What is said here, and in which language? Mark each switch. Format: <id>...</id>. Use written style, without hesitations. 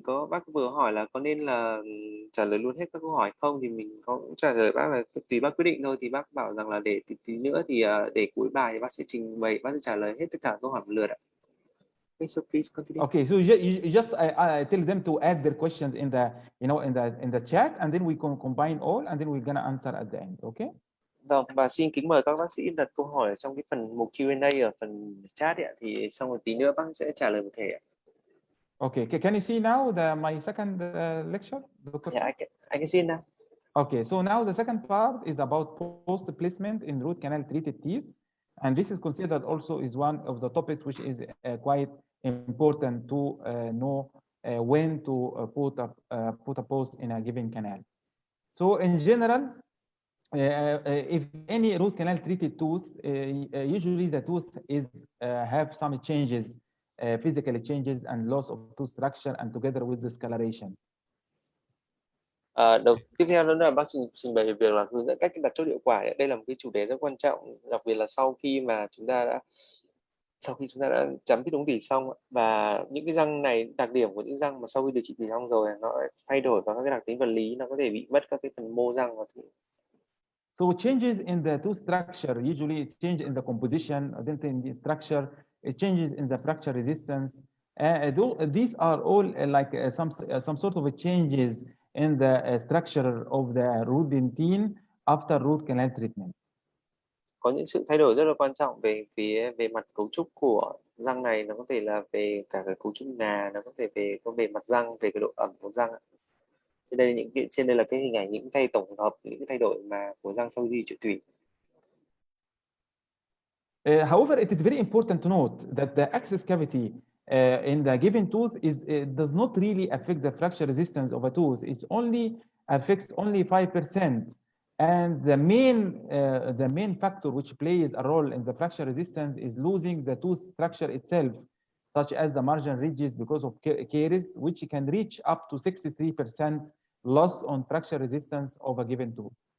<vi>Bác vừa hỏi là có nên là trả lời luôn hết các câu hỏi không, thì mình có trả lời bác là tùy bác quyết định thôi. Thì bác bảo rằng là để tí nữa thì để cuối bài thì bác sẽ trình bày, bác sẽ trả lời hết tất cả câu hỏi một lượt ạ.</vi> <en>Okay, so please continue. Okay, so you just I tell them to add their questions in the in the chat, and then we can combine all, and then we're gonna answer at the end. Okay?</en> <vi>Vâng, và xin kính mời các bác sĩ đặt câu hỏi trong cái phần mục Q&A ở phần chat ạ, thì xong một tí nữa bác sẽ trả lời một thể ạ.</vi> <en>Okay, can you see now my second lecture, Dr. Yeah, I can see it now. Okay, so now the second part is about post placement in root canal treated teeth, and this is considered also is one of the topics which is quite important to know when to put a post in a given canal. So in general, if any root canal treated tooth, usually the tooth is have some changes, physical changes and loss of tooth structure, and together with discoloration.</en> <vi>Tiếp theo đó là bác trình bày về việc là hướng dẫn cách đặt chốt hiệu quả. Đây là một cái chủ đề rất quan trọng, đặc biệt là sau khi chúng ta đã chấm phít ống tủy xong, và những cái răng này, đặc điểm của những răng mà sau khi điều trị tủy xong rồi nó thay đổi vào các cái đặc tính vật lý, nó có thể bị mất các cái phần mô răng.</vi> <en>So changes in the tooth structure, usually it's change in the composition, dental in the structure, it changes in the fracture resistance. These are all some sort of changes in the structure of the root dentine after root canal treatment.</en> <vi>Có những sự thay đổi rất là quan trọng về mặt cấu trúc của răng này, nó có thể là về cả cái cấu trúc ngà, nó có thể về bề mặt răng, về cái độ ẩm của răng. Trên đây là cái hình ảnh những tổng hợp những cái thay đổi mà của răng sau khi trị tủy.</vi> <en>However, it is very important to note that the access cavity in the given tooth does not really affect the fracture resistance of a tooth. It only affects only 5%. And the main factor which plays a role in the fracture resistance is losing the tooth structure itself, such as the marginal ridges because of caries, which can reach up to 63% loss on fracture resistance of a given tooth.</en>